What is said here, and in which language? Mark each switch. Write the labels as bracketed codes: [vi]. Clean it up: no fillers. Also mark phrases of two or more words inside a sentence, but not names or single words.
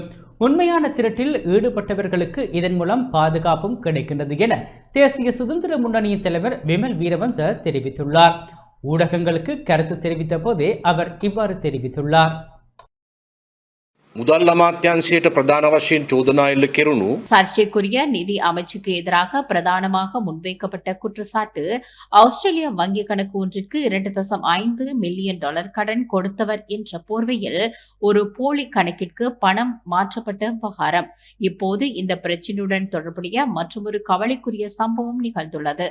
[ta] உண்மையான திருட்டில் ஈடுபட்டவர்களுக்கு இதன் மூலம் பாதுகாப்பும் கிடைக்கின்றது என தேசிய சுதந்திர முன்னணியின் தலைவர் விமல் வீரவன்ச தெரிவித்துள்ளார். ஊடகங்களுக்கு கருத்து தெரிவித்த போதே அவர் இவ்வாறு தெரிவித்துள்ளார். [si] මුදල් අමාත්‍යාංශයට பிரதான වශයෙන් චෝදනා එල්ල කෙරුණු [ta] சர்ச்சைக்குரிய நிதி அமைச்சுக்கு எதிராக பிரதானமாக முன்வைக்கப்பட்ட குற்றச்சாட்டு ஆஸ்திரேலிய வங்கி கணக்கு ஒன்றிற்கு 2.5 மில்லியன் டாலர் கடன் கொடுத்தவர் என்ற போர்வையில் ஒரு போலி கணக்கிற்கு பணம் மாற்றப்பட்ட விவகாரம். இப்போது இந்த பிரச்சினையுடன் தொடர்புடைய மற்றொரு கவலைக்குரிய சம்பவம் நிகழ்ந்துள்ளது.